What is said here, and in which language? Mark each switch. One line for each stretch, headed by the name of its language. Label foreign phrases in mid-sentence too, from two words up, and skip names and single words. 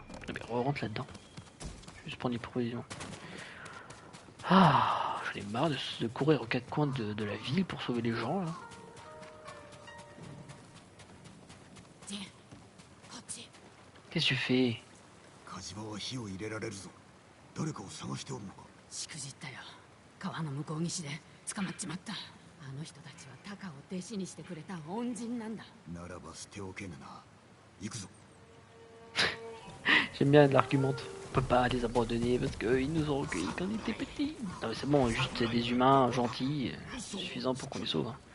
French: Non, mais rentre là-dedans. Juste prendre des provisions. Ah, j'en ai marre de courir aux quatre coins de la ville pour sauver les gens, là. Qu'est-ce que tu fais?
Japanese: しくじったよ。川の向こう岸で捕まっちまった。あの人たちはタカを弟子にしてくれた恩人なんだ。ならば捨ておけぬな。行くぞ。
French: J'aime bien l'argument. On peut pas les abandonner parce qu'ils nous ont recueillis quand on était petits. Non mais c'est bon, juste des humains gentils, suffisant pour qu'on les sauve.